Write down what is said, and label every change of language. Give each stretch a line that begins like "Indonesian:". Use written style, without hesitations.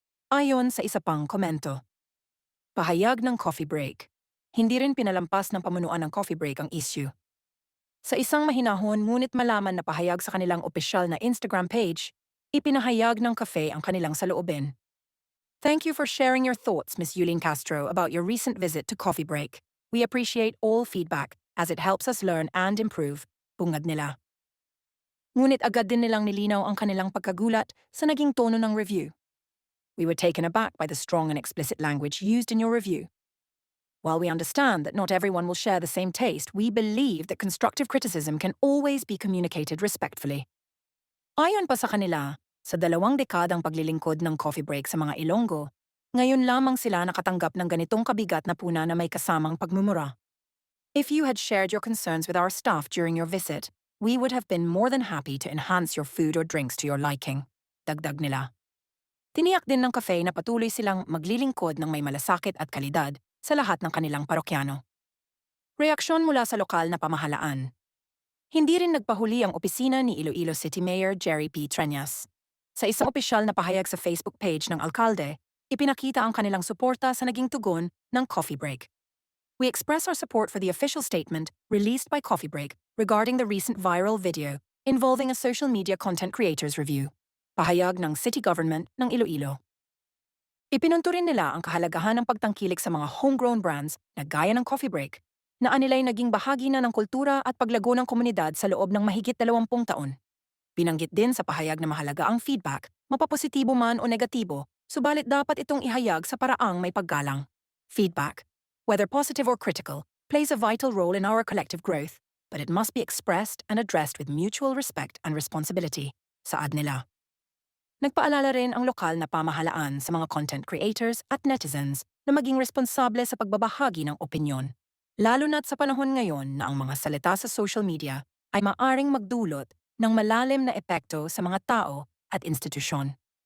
Filipino: Ayon sa isa pang komento. Pahayag ng coffee break. Hindi rin pinalampas ng pamunuan ng coffee break ang issue. Sa isang mahinahon ngunit malaman na pahayag sa kanilang opisyal na Instagram page, ipinahayag ng cafe ang kanilang saloobin.
English: "Thank you for sharing your thoughts, Ms. Yulene Castro, about your recent visit to Coffee Break. We appreciate all feedback as it helps us learn and improve,"
Filipino: bungad nila. Ngunit agad din nilang nilinaw ang kanilang pagkagulat sa naging tono ng review.
English: "We were taken aback by the strong and explicit language used in your review. While we understand that not everyone will share the same taste, we believe that constructive criticism can always be communicated respectfully."
Filipino: Ayon pa sa kanila, sa 2 dekadang paglilingkod ng coffee break sa mga Ilonggo, ngayon lamang sila nakatanggap ng ganitong kabigat na puna na may kasamang pagmumura.
English: "If you had shared your concerns with our staff during your visit, we would have been more than happy to enhance your food or drinks to your liking,"
Filipino: dagdag nila. Tiniyak din ng cafe na patuloy silang maglilingkod ng may malasakit at kalidad sa lahat ng kanilang parokyano. Reaksyon mula sa lokal na pamahalaan. Hindi rin nagpahuli ang opisina ni Iloilo City Mayor Jerry P. Treñas. Sa isang opisyal na pahayag sa Facebook page ng alkalde, ipinakita ang kanilang suporta sa naging tugon ng Coffee Break.
English: "We express our support for the official statement released by Coffee Break regarding the recent viral video involving a social media content creators review."
Filipino: Pahayag ng City Government ng Iloilo. Ipinunto rin nila ang kahalagahan ng pagtangkilik sa mga homegrown brands na gaya ng Coffee Break, na anilay naging bahagi na ng kultura at paglago ng komunidad sa loob ng mahigit 20 taon. Binanggit din sa pahayag na mahalaga ang feedback, mapapositibo man o negatibo, subalit dapat itong ihayag sa paraang may paggalang.
English: Feedback, whether positive or critical, plays a vital role in our collective growth, but it must be expressed and addressed with mutual respect and responsibility,
Filipino: saad nila. Nagpaalala rin ang lokal na pamahalaan sa mga content creators at netizens na maging responsable sa pagbabahagi ng opinyon. Lalo na't sa panahon ngayon na ang mga salita sa social media ay maaring magdulot ng malalim na epekto sa mga tao at institusyon.